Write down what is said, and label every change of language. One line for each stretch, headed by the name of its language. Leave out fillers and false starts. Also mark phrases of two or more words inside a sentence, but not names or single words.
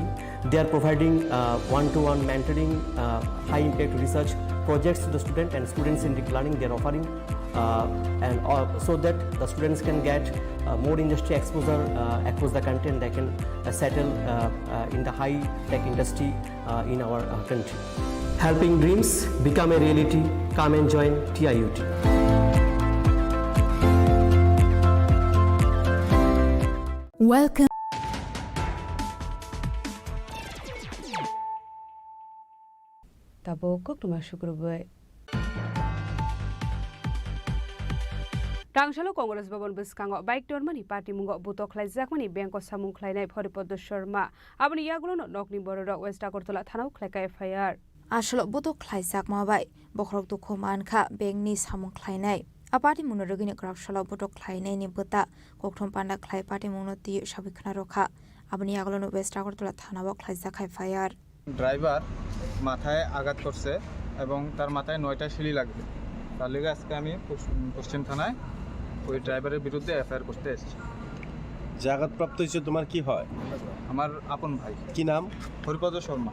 English: They are providing one-to-one mentoring, high-impact research projects to the student and students in deep learning. They are offering so that the students can get more industry exposure across the country and they can settle in the high-tech industry in our country. Helping dreams become a reality. Come and join TIUT. Welcome.
Kok Borok: Tabokok tuma syukurbai. Rangshalo Congress Babon Biskango Bike Dormani Party Mungo Butok Laizakmani Banko Samung Klainai Poripodo Sharma Abani Yagulo Nokni Borodo West Akortola Tanau Kleka FIR. Ashalo Butok Laizakma Bai Bokrok to Komanka Bengni Samung Klainai. Apati Munogini Grafshala Butok Klainai ni Buta Koktom Panda Klai Party Munoti Shabikna Roka Abani Yagulo West Akortola Tanau Klaizak FIR.
Bangla: ড্রাইভার মাথায় আঘাত করছে এবং তার মাথায় 9টা শিলি লাগবে তার লেগে আজকে আমি পশ্চিম থানায় ওই ড্রাইভারের বিরুদ্ধে এফআইআর করতে এসেছি যে আঘাতপ্রাপ্ত হয়েছে তোমার কি হয় আমার আপন ভাই কি নাম হরিপদ শর্মা